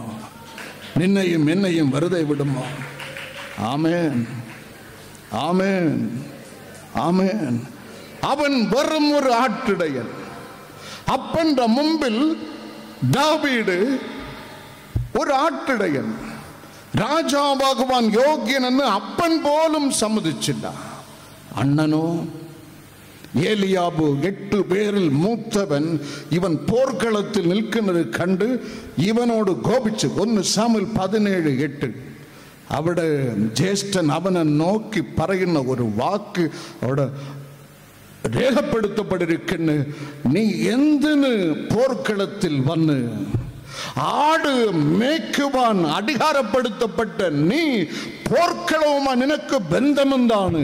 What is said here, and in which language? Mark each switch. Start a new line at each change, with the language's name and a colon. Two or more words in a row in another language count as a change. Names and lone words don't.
Malayalam: നിന്നെയും എന്നെയും വെറുതെ വിടുമോ? ആമേൻ, ആമേൻ, ആമേൻ. അവൻ വെറും ഒരു ആട്ടിടയൻ. അപ്പന്റെ മുമ്പിൽ ദാവീദ് ഒരു ആട്ടിടയൻ. രാജാവാകുവാൻ യോഗ്യനെന്ന് അപ്പൻ പോലും സമ്മതിച്ചില്ല.
Tamil: அண்ணனோ ஏலியாபு 8 பேரில் மூத்தவன். இவன் போர்க்களத்தில் நிற்கிறது கண்டு இவனோடு கோபிச்சு 1 சாமுவேல் 17:8
Malayalam: അവിടെ ജ്യേഷ്ഠൻ അവനെ നോക്കി പറയുന്ന ഒരു വാക്ക് അവിടെ രേഖപ്പെടുത്തപ്പെട്ടിരിക്കുന്നു. നീ എന്തിന് പോർക്കളത്തിൽ വന്ന് ആട് മേയ്ക്കുവാൻ അധികാരപ്പെടുത്തപ്പെട്ട നീ പോർക്കളവുമായി നിനക്ക് ബന്ധമെന്താണ്?